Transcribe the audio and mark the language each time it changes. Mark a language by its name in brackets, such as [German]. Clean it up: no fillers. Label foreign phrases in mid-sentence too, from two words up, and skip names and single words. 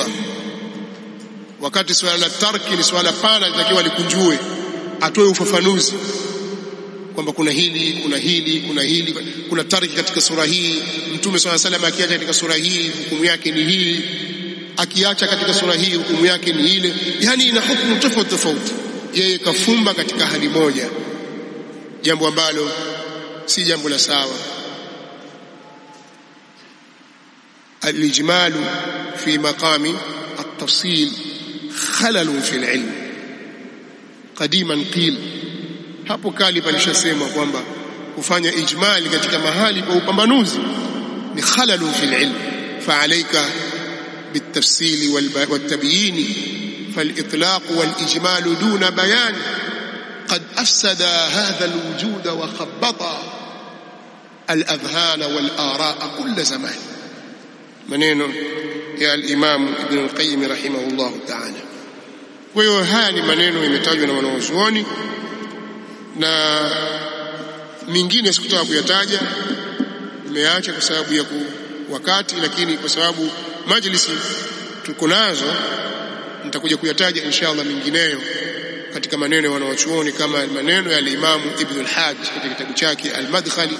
[Swahili] Wakati swala la tarki ni swala pana, litakiwa likunjue, atoe ufafanuzi kwamba kuna hili, kuna tarki katika sura hii. Mtume [Arabic] صلى سلام [Swahili] akiacha katika sura hii hukumu yake ni hii, akiacha katika sura hii hukumu yake ni ile. Yani ina hukumu tofauti tofauti. Yeye kafumba katika hali moja, jambo ambalo si jambo la sawa. [Arabic] الإجمال في مقام التفصيل خلل في العلم قديما قيل. [Swahili] Hapo kali palishasema kwamba kufanya ijmali katika mahali kwa upambanuzi ni [Arabic] خلل في العلم فعليك بالتفصيل والتبيين فالإطلاق والإجمال دون بيان قد أفسد هذا الوجود وخبط الأذهان والآراء كل زمان. [Swahili] maneno ya al-Imam Ibn al-Qayyim [Arabic] رحمه الله تعالى. [Swahili] Kwa hiyo haya ni maneno yametajwa na wanawazuoni, na mingine sikutaka kuyataja, nimeacha kwa sababu ya wakati, lakini kwa sababu majlisi tuko nazo nitakuja kuyataja inshallah mingineyo katika maneno ya wanawachuoni, kama maneno ya Imam Ibn al-Hajj katika kitabu chake Al-Madkhali.